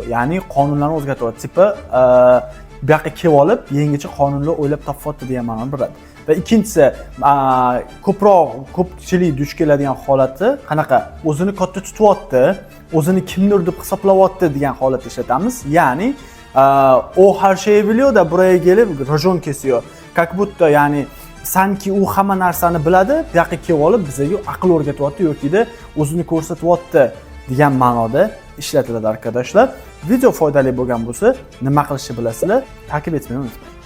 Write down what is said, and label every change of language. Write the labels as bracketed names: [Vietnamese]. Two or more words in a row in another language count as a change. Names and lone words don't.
[Uzbek] Ya'ni qonunlarni o'zgartiradi. Tipi bu yoqqa kelib olib, yangicha qonunlar o'ylab topyapti degan ma'noni beradi. Va ikkinchisi, ko'pchilik duch keladigan holati qanaqa? O'zini katta tutyapti, o'zini kimdir deb hisoblayapti degan holatda ishlatamiz. [Turkish] Ya'ni o her şeyi biliyor da buraya gelip rajon kesiyor. [Russian] Как будто [Turkish] yani sanki [Uzbek] u hamma narsani biladi, bu yoqqa kelib olib bizga aql o'rgatyapti yoki de o'zini ko'rsatyapti degan ma'noda ishlatiladi arkadaşlar. Video foydali bo'lgan bo'lsa, nima qilishni bilasizlar? Takip etmayni unutmang.